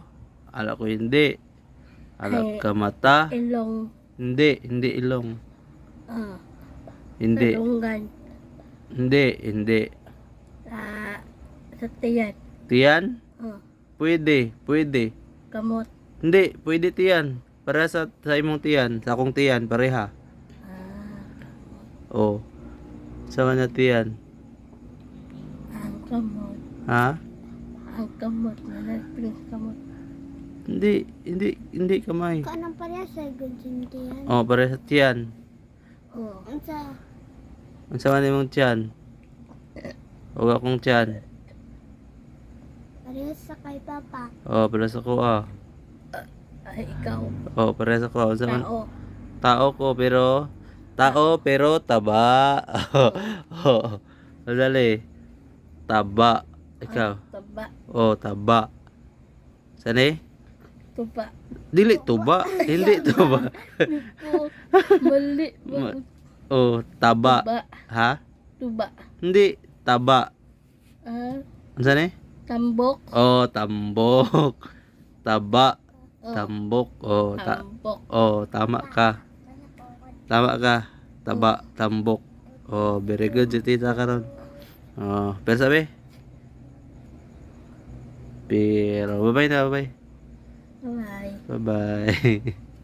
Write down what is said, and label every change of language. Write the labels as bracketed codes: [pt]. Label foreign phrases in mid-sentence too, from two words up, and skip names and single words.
[tl] Anak ko hindi. Anak ka mata. Ilong. Hindi. Hindi ilong. Hindi. Talungan. Hindi. Hindi. Sa tiyan. Tiyan? Oh. Pwede. Pwede. [ceb] Kamot. Hindi. Pwede tiyan. Para sa imong tiyan. Sa akong tiyan. Pareha. Oh. Sama na tiyan. Ang kamot. Ha? Ang kamot. Nalagpring kamot. [tl] Hindi. Hindi. Hindi kamay. [ceb] Kanang pareha sa tiyan. Oh, pareha sa tiyan. Oh. Ang sama na imong tiyan. Huwag akong tiyan. Pareha sa kay Papa. Oh, pareha sa ko ah. Ay, ikaw. Oh, pareha sa ko. Tao. [tl] Tao ko pero taba. Oh. Dali. Taba. Ikaw. Taba. Oh, taba. Sani? Tuba. [ceb] Dili tuba. [tl] Hindi tuba. Mali. Oh, taba. Tuba. Ha? Tuba. Hindi taba. Ano sani? [ceb] Tambok. [tl] Oh, tambok. Taba. Oh. [ceb] Tambok. Oh, Tambok. [tl] oh, tama ka. Tama ka. Taba, tambok. [ceb] Oh, [en] very good [ceb] si tita karon. Oh, pero sabi? [en] Pero bye-bye na, bye-bye. Bye. Bye-bye.